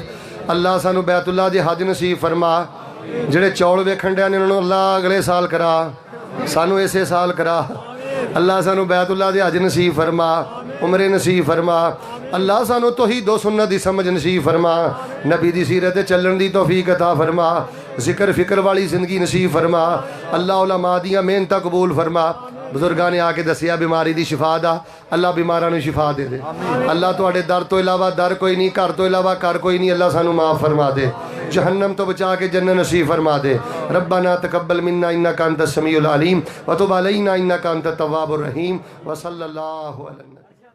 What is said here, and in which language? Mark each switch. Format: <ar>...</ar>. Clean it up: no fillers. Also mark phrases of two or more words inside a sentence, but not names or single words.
<pa>اللہ سانو بیت اللہ دی حج نصیب فرما۔ جڑے چول ویکھن ڈے نے انہوں نے اللہ اگلے سال کرا، سانو اسے سال کرا۔ اللہ سانو بیت اللہ دی حج نصیب فرما، عمرے نصیب فرما۔ اللہ سانو توحید و سنت دی سمجھ نصیب فرما، نبی دی سیرت چلن دی توفیق عطا فرما، ذکر فکر والی زندگی نصیب فرما۔ اللہ علماء دیاں محنتاں قبول فرما۔ بزرگاں نے آ کے دسیا بیماری دی شفا دا، اللہ بیماراں نوں شفا دے دے۔ اللہ تواڈے در تو علاوہ در کوئی نہیں، گھر تو علاوہ گھر کوئی نہیں، اللہ سانو معاف فرما دے، جہنم تو بچا کے جنت نصیب فرما دے۔</pa> <ar>ربنا تقبل منا انک انت السمیع العلیم وتب علینا انک انت التواب الرحیم وصلی اللہ علیہ وسلم۔</ar>